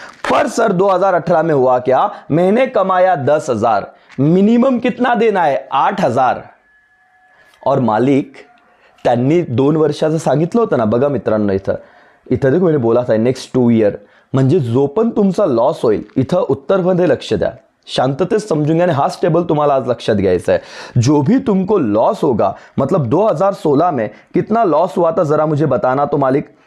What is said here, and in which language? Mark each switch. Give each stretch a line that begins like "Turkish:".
Hindi: पर सर 2018 में हुआ क्या? मैंने कमाया 10,000, मिनिमम कितना देना है? 8,000।
Marathi: और मालिक त्यांनी 2 वर्षाचं सांगितलं होतं ना, बघा मित्रांनो,
Hindi: इथं देखो मैंने बोला था नेक्स्ट 2 ईयर,
Marathi: म्हणजे जो पण तुमचा लॉस होईल, इथं उत्तरमध्ये लक्ष द्या, शांततेत समजून घ्या, आणि हाच टेबल तुम्हाला आज लक्षात घ्यायचा है।
Hindi: जो भी तुमको लॉस होगा, मतलब 2016 में कितना लॉस हुआ था जरा मुझे बताना तो मालिक।